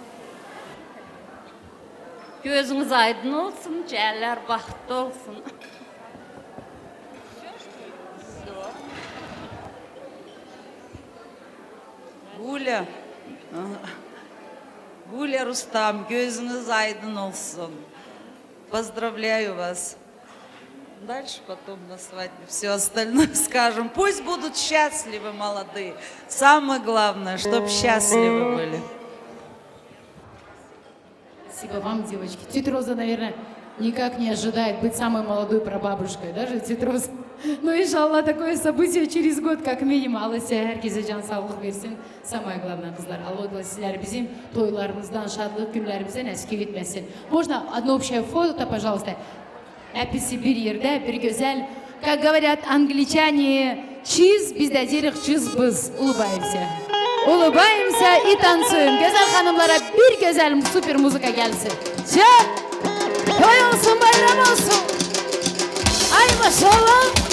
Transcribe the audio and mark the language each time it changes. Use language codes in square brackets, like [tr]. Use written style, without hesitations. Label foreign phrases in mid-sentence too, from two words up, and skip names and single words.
[tr] Gözünüz aydın olsun, cəhəllər baxtlı olsun. [ru] Гуля, Гуля Рустам, [tr] gözünüz aydın olsun. [ru] Поздравляю вас. Дальше потом на свадьбе все остальное скажем. Пусть будут счастливы молодые. Самое главное, чтобы счастливы были. Спасибо вам, девочки. Тетя Роза, наверное, никак не ожидает быть самой молодой прабабушкой, даже тетя Роза. Ну, иншаллах, такое событие через год, как минимум. [tr] Allah size herkese can sağlık versin. [ru] Самое главное, [tr] kızlar. Allah sizler bizim toylarımızdan, şadlık günlerimizden eski gitmesin. [ru] Можно одно общее фото, пожалуйста? [tr] Hepsi bir yerde, bir güzel. [ru] Как говорят англичане, [tr] cheese, biz de diyerek cheese biz. [ru] Улыбаемся. Улыбаемся и танцуем. [tr] Güzel hanımlara bir güzel süper müzika gelsin. Çak! Toy olsun, bayram olsun. Ay maşallah.